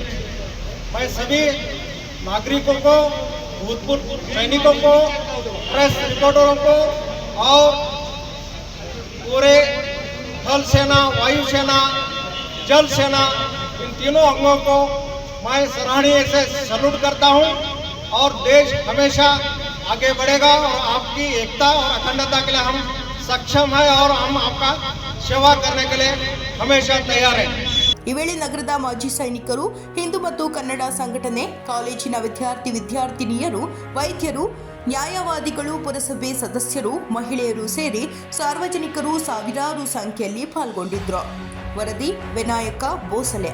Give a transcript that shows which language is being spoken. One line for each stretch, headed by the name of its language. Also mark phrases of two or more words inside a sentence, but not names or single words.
Hindi: मैं सभी नागरिकों को, भूतपूर्व सैनिकों को, प्रेस रिपोर्टरों को और पूरे थल सेना, वायु सेना, जल सेना इन तीनों अंगों को मैं सराहनीय से सैल्यूट करता हूं. और देश हमेशा आगे बढ़ेगा और आपकी एकता और अखंडता के लिए हम सक्षम हैं और हम आपका सेवा करने के लिए हमेशा तैयार हैं.
Kannada: ಈ ವೇಳೆ ನಗರದ ಮಾಜಿ ಸೈನಿಕರು, ಹಿಂದೂ ಮತ್ತು ಕನ್ನಡ ಸಂಘಟನೆ, ಕಾಲೇಜಿನ ವಿದ್ಯಾರ್ಥಿನಿಯರು, ವೈದ್ಯರು, ನ್ಯಾಯವಾದಿಗಳು, ಪುರಸಭೆ ಸದಸ್ಯರು, ಮಹಿಳೆಯರು ಸೇರಿ ಸಾರ್ವಜನಿಕರು ಸಾವಿರಾರು ಸಂಖ್ಯೆಯಲ್ಲಿ ಪಾಲ್ಗೊಂಡಿದ್ರು. ವರದಿ ವಿನಾಯಕ ಬೋಸಲೆ.